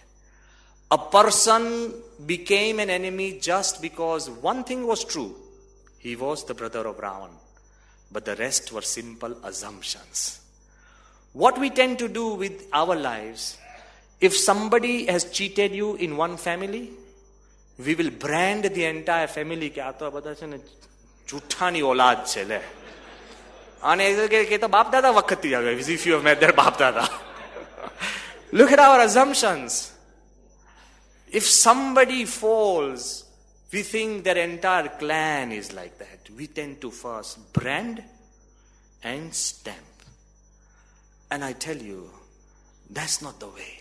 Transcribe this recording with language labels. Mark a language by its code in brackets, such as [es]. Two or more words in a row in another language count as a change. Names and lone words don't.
[en] A person became an enemy just because one thing was true. He was the brother of Ravan. But the rest were simple assumptions. What we tend to do with our lives, if somebody has cheated you in one family, we will brand the entire family [gu] કે આ તો બધા છે ને જૂઠાની ઓલાદ છે લે. અને કે તો બાપ દાદા વખતથી આવે, [en] if you have met their [gu] બાપ દાદા. [en] Look at our assumptions. If somebody falls, we think their entire clan is like that. We tend to first brand and stamp. And I tell you, that's not the way.